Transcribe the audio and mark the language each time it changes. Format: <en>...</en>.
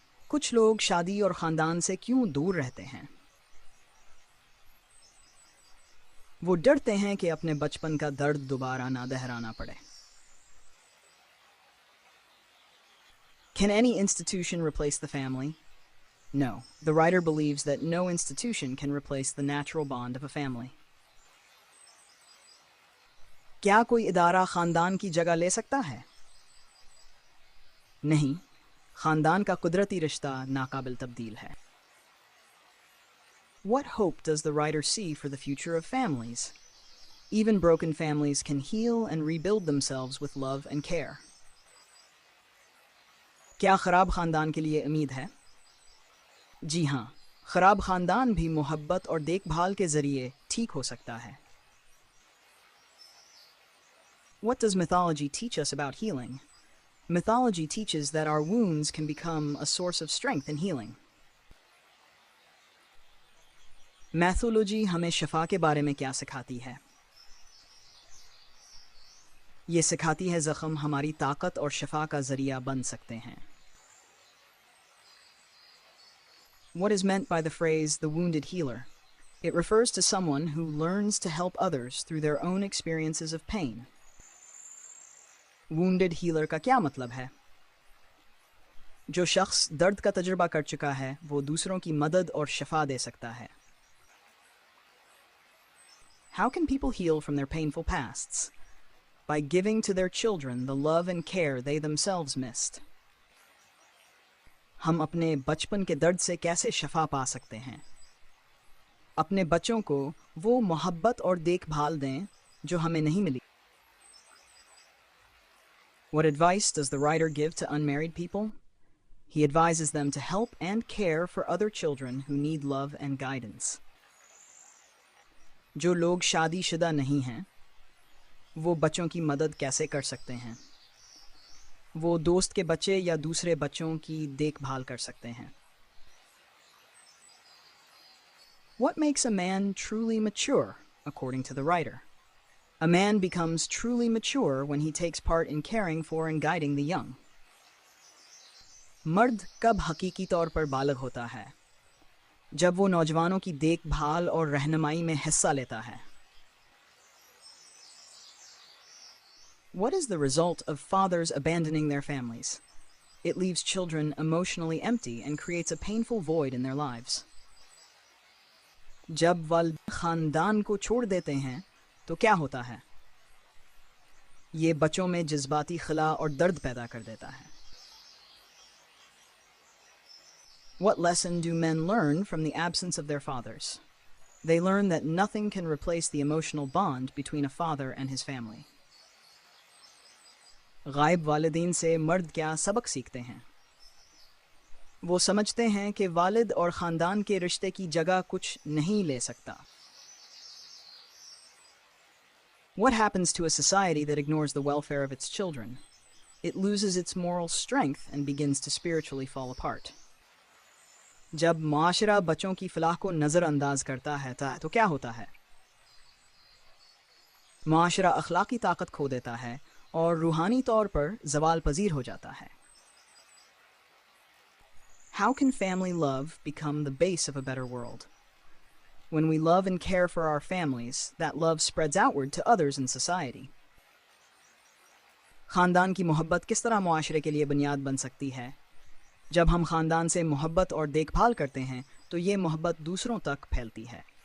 <hi>कुछ लोग शादी और ख़ानदान से क्यों दूर रहते हैं? वो डरते हैं कि अपने बचपन का दर्द दोबारा ना दोहराना पड़े.</hi> <en>Can any institution replace the family? No. The writer believes that no institution can replace the natural bond of a family.</en> <hi>क्या कोई इदारा ख़ानदान की जगह ले सकता है? नहीं. ख़ानदान का कुदरती रिश्ता नाकाबिल तब्दील है.</hi> <en>What hope does the writer see for the future of families? Even broken families can heal and rebuild themselves with love and care.</en> <hi>क्या ख़राब ख़ानदान के लिए उम्मीद है? जी हाँ, ख़राब ख़ानदान भी मोहब्बत और देखभाल के ज़रिए ठीक हो सकता है.</hi> <en>What does mythology teach us about healing? Mythology teaches that our wounds can become a source of strength and healing.</en> <hi>Mythology हमें शफा के बारे में क्या सिखाती है? ये सिखाती है ज़ख्म हमारी ताकत और शफा का ज़रिया बन सकते हैं.</hi> <en>What is meant by the phrase the wounded healer? It refers to someone who learns to help others through their own experiences of pain. Wounded healer</en> <hi>का क्या मतलब है? जो शख्स दर्द का तजुर्बा कर चुका है वो दूसरों की मदद और शफा दे सकता है.</hi> <en>How can people heal from their painful pasts? By giving to their children the love and care they themselves missed.</en> <hi>हम अपने बचपन के दर्द से कैसे शफा पा सकते हैं? अपने बच्चों को वो मोहब्बत और देखभाल दें जो हमें नहीं मिली.</hi> <en>What advice does the writer give to unmarried people? He advises them to help and care for other children who need love and guidance.</en> <hi>जो लोग शादीशुदा नहीं हैं, वो बच्चों की मदद कैसे कर सकते हैं? वो दोस्त के बच्चे या दूसरे बच्चों की देखभाल कर सकते हैं.</hi> <en>What makes a man truly mature, according to the writer? A man becomes truly mature when he takes part in caring for and guiding the young.</en> <hi>मर्द कब हकीकी तौर पर बालिग होता है? जब वो नौजवानों की देखभाल और रहनुमाई में हिस्सा लेता है.</hi> <en>What is the result of fathers abandoning their families? It leaves children emotionally empty and creates a painful void in their lives.</en> <hi>जब वालिद खानदान को छोड़ देते हैं तो क्या होता है? ये बच्चों में जज्बाती खला और दर्द पैदा कर देता है.</hi> <en>What lesson do men learn from the absence of their fathers? They learn that nothing can replace the emotional bond between a father and his family.</en> <hi>गायब वालिदीन से मर्द क्या सबक सीखते हैं? वो समझते हैं कि वालिद और ख़ानदान के रिश्ते की जगह कुछ नहीं ले सकता.</hi> <en>What happens to a society that ignores the welfare of its children? It loses its moral strength and begins to spiritually fall apart.</en> <hi>जब माशरा बच्चों की फलाह को नज़रअंदाज करता है तो क्या होता है? माशरा अखलाकी ताकत खो देता है और रूहानी तौर पर ज़वाल पजीर हो जाता है.</hi> <en>How can family love become the base of a better world? When we love and care for our families, that love spreads outward to others in society.</en> <hi>ख़ानदान की मोहब्बत किस तरह मुआशरे के लिए बुनियाद बन सकती है? जब हम ख़ानदान से मोहब्बत और देखभाल करते हैं तो ये मोहब्बत दूसरों तक फैलती है.</hi>